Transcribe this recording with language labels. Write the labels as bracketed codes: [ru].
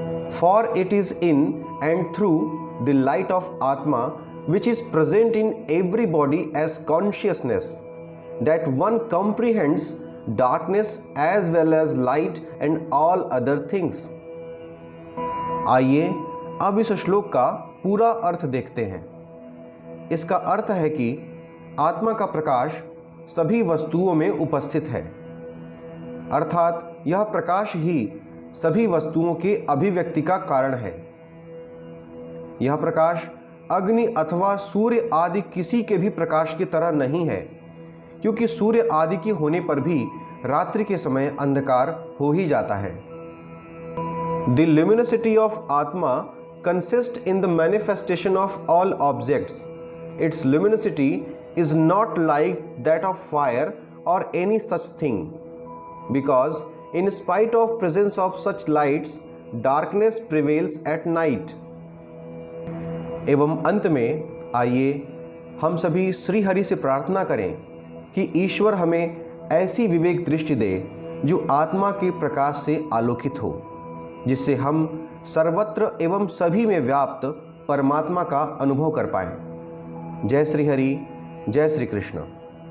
[en] For it is in and through the light of Atma, which is present in every body as consciousness, that one comprehends darkness as well as light and all other things. [hi] आइए अब इस श्लोक का पूरा अर्थ देखते हैं। इसका अर्थ है कि आत्मा का प्रकाश सभी वस्तुओं में उपस्थित है, अर्थात यह प्रकाश ही सभी वस्तुओं के अभिव्यक्ति का कारण है। यह प्रकाश अग्नि अथवा सूर्य आदि किसी के भी प्रकाश की तरह नहीं है, क्योंकि सूर्य आदि के होने पर भी रात्रि के समय अंधकार हो ही जाता है। [en] The luminosity of Atma consists in the manifestation of all objects. Its luminosity is not like that of fire or any such thing, because in spite of presence of such lights, darkness prevails at night. [hi] एवं अंत में आइए हम सभी श्री हरि से प्रार्थना करें कि ईश्वर हमें ऐसी विवेक दृष्टि दे जो आत्मा के प्रकाश से आलोकित हो, जिससे हम सर्वत्र एवं सभी में व्याप्त परमात्मा का अनुभव कर पाएं। जय श्री हरि, जय श्री कृष्ण।